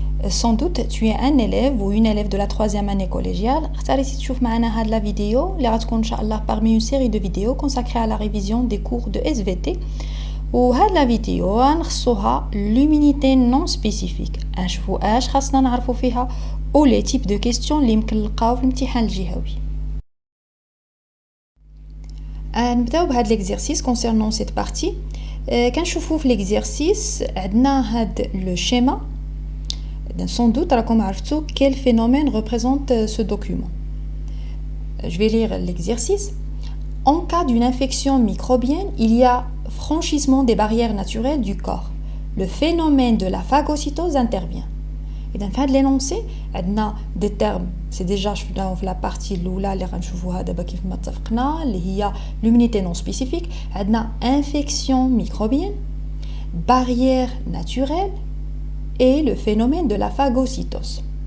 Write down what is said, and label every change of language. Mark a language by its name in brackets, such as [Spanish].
[French] Sans doute, tu es un élève ou une élève de la 3e année collégiale. Si tu regardes la vidéo, il y aura parmi une série de vidéos consacrées à la révision des cours de SVT. [Arabic] و هاد لا فيديو نخصوها [French] l'humidité non spécifique. [Arabic] نشوفوا اش خاصنا نعرفوا فيها او [French] لي تيب دو كيستيون [Arabic] اللي يمكن نلقاو في الامتحان الجهوي. نبداو بهاد ليكزيرسيس [French] concernant cette partie. [Arabic] كنشوفوا في ليكزيرسيس عندنا هاد لو شيما. [French] Sans doute [Arabic] راكم عرفتوا [French] quel phénomène représente ce document. Je vais lire l'exercice. En cas d'une infection microbienne, il y a franchissement des barrières naturelles du corps. Le phénomène de la phagocytose intervient. Et dans l'énoncé, on a des termes, c'est déjà dans la partie l'oula, les [Arabic] غنشوفوها دابا كيف ما اتفقنا اللي هي [French] l'immunité non spécifique, on a infection microbienne, barrière naturelle et le phénomène de la phagocytose.